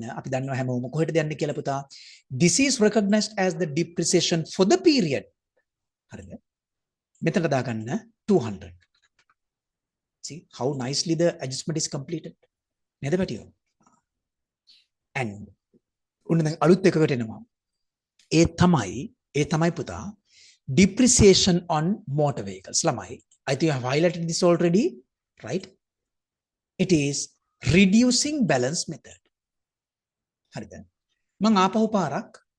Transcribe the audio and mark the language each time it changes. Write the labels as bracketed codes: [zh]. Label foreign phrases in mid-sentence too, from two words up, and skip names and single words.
[si] අපි දන්නවා හැමෝම කොහෙටද යන්නේ කියලා පුතා [en] this is recognized as the depreciation for the period [si] හරිද මෙතනට දාගන්න [en] 200 see how nicely the adjustment is completed [si] නේද පැටියෝ [en] and [si] උන්න දැන් අලුත් එකකට එනවා ඒ තමයි පුතා [en] depreciation on motor vehicles lamai I think I have highlighted this already right it is reducing balance method [si] හරිද මං ආපහු පාරක්